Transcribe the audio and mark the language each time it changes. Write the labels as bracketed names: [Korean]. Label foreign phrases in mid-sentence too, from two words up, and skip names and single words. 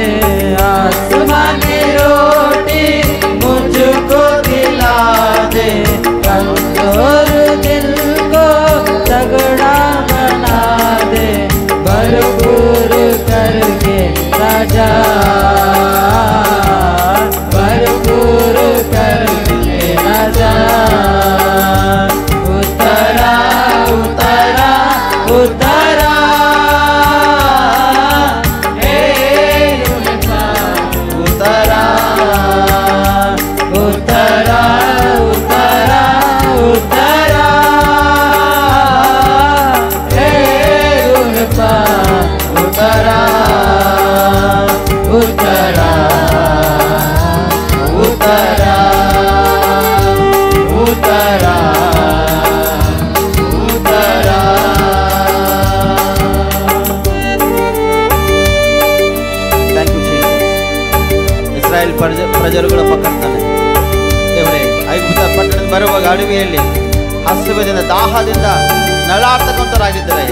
[Hindi] आसमानी रोटी मुझको खिला दे, कमजोर दिल को तगड़ा बना दे। भरपूर करके राजा, भरपूर करके राजा, उतरा उतरा उतरा, हे रूपा उतरा उतरा उतरा उतरा, हे रूपा उतरा उतरा उतरा उतरा उतरा। [English] Thank you Jesus. [Kannada] ಇಸ್ರಾಯೇಲ್ ಪ್ರಜರುಗಳ ಕರ್ತನೆ ದೇವರೇ, ಐಗುಪ್ತ ಪಟ್ಟಣದ ಬರುವಾಗ ಅಡವಿಯಲ್ಲಿ ಹಸಿವಿನಿಂದ ದಾಹದಿಂದ ನಳಾಡ್ತಕ್ಕಂಥವರಾಗಿದ್ದರಯ್ಯ.